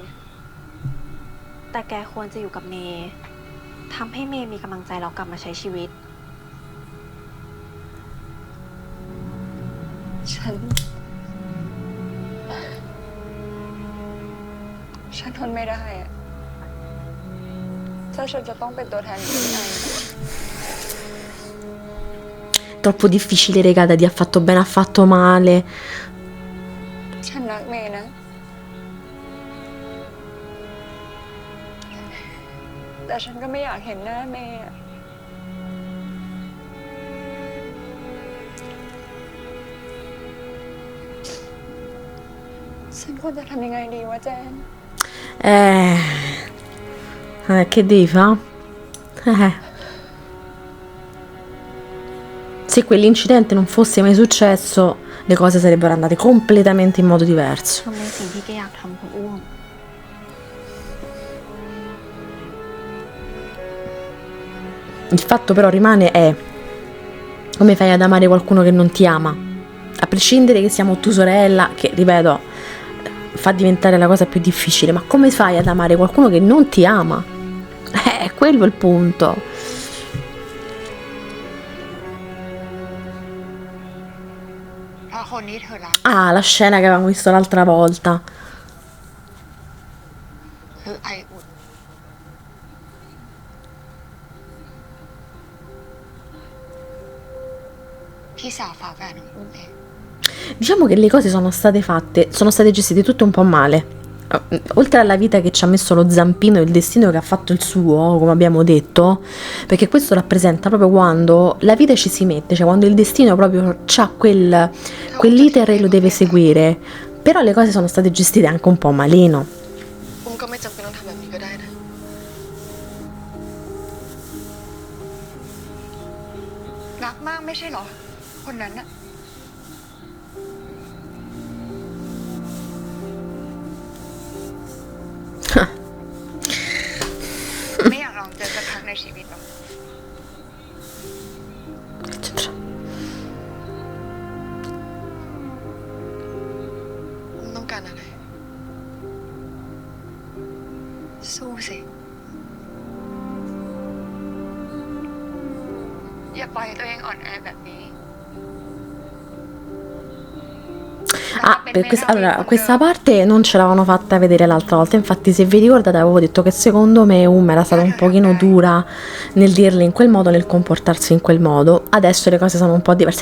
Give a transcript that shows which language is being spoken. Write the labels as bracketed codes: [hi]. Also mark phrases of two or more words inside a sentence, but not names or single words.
[th] แต่แกควรจะอยู่กับเมย์ทำให้เมย์มีกำลังใจแล้วกลับมาใช้ชีวิต ฉันทนไม่ได้อะถ้าฉันจะต้องเป็นตัวแทนของพี่ไอ [it] Troppo difficile, regata, di affatto bene, affatto male. [th] ฉันรักเมย์นะ แต่ฉันก็ไม่อยากเห็นหน้าเมย์อะฉันควรจะทำยังไงดีวะแจน [it] Che devi fare? Se quell'incidente non fosse mai successo, le cose sarebbero andate completamente in modo diverso. [th] ทำในสิ่งที่แกอยากทำคุณอุ้ม ฉ [it] Il fatto però rimane è: come fai ad amare qualcuno che non ti ama? A prescindere che siamo tua sorella, che ripeto fa diventare la cosa più difficile, ma come fai ad amare qualcuno che non ti ama? Quello è il punto. Ah, la scena che avevamo visto l'altra volta. [th] คือไออุ่นพี่สาวฝาแฝดของอุ้มเอง [it] Diciamo che le cose sono state gestite tutte un po' male. Oltre alla vita che ci ha messo lo zampino, il destino che ha fatto il suo, come abbiamo detto, perché questo rappresenta proprio quando la vita ci si mette, cioè quando il destino proprio c'ha quell'iter e lo deve seguire. Però le cose sono state gestite anche un po' malino. [th] อุ้มก็ไม่จำเป็นต้องทำแบบนี้ก็ได้นะ รักมากไม่ใช่เหรอ คนนั้นน่ะ ไม่อยากลองเจอสักครั้งในชีวิตหรอ อุ้มต้องการอะไร สู้สิ อย่าปล่อยให้ตัวเองอ่อนแอแบบนี้ [it] Ah, allora, questa parte non ce l'avevano fatta vedere l'altra volta, infatti se vi ricordate avevo detto che secondo me era stata un pochino dura nel dirle in quel modo, nel comportarsi in quel modo. Adesso le cose sono un po' diverse.